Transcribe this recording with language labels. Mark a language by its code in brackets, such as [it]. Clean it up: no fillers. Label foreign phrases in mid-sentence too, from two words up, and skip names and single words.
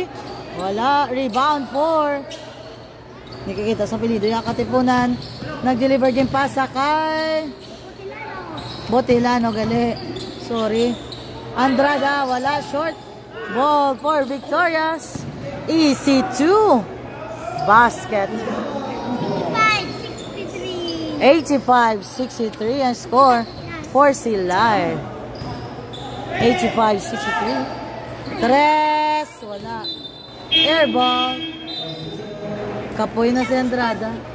[hil] Wala. Rebound 4. [tl] Nakikita sa pilido yung Katipunan. [hil] Nag-deliver [en] game pass [hil] kay Botilano. Gali. Sorry. Andrada. Wala. [en] Short. Ball for Victorious. Easy 2. Basket. [tl] 85-63 ang [en] score for [tl] Silay. [hil] 85-63. Tres! Wala. Airball. Kapoy na si Andrada.